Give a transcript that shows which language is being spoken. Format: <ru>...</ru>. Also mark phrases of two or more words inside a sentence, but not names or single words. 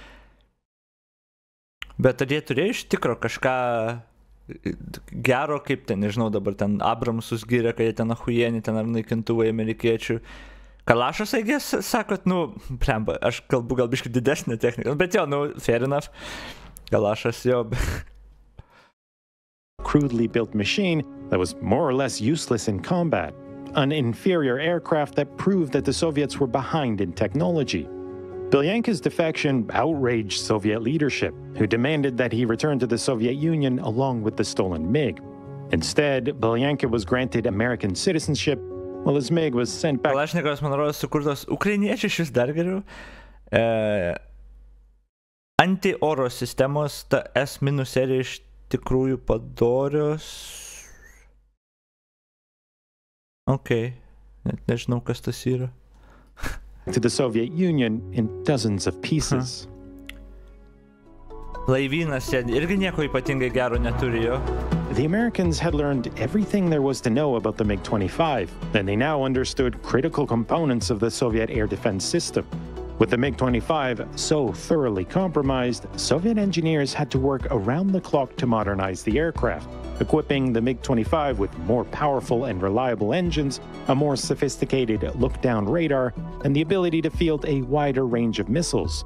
<lt>Bet ar jie turėjo iš tikro kažką gero, kaip ten, nežinau, dabar ten Abramsus gyrė, kad jie ten ahujieni, ten ar naikintuvai amerikiečių. Kalašas, aigės, sakot, nu, plemba, aš kalbu gal biškai didesnė technika, bet jo, nu,</lt> <en>fair enough.</en> <lt>Kalašas, jo.</lt> <en>Crudely built machine that was more or less useless in combat, an inferior aircraft that proved that the Soviets were behind in technology. Belyanka's defection outraged Soviet leadership, who demanded that he return to the Soviet Union along with the stolen MiG. Instead, Belyanka was granted American citizenship, while his MiG was sent back...</en> <lt>Kalašnikovas, man rodos, sukurtos ukrainiečiai šis dar geriau. Anti-oro sistemos, ta S- serija iš tikrųjų padorios. Okay, net nežinau, kas tas yra.</lt> <en>To the Soviet Union in dozens of pieces.</en> <lt>Laivynas irgi nieko ypatingai gero neturijo.</lt> <en>The Americans had learned everything there was to know about the MiG-25, and they now understood critical components of the Soviet air defense system. With the MiG-25 so thoroughly compromised, Soviet engineers had to work around the clock to modernize the aircraft, equipping the MiG-25 with more powerful and reliable engines, a more sophisticated look-down radar, and the ability to field a wider range of missiles.</en>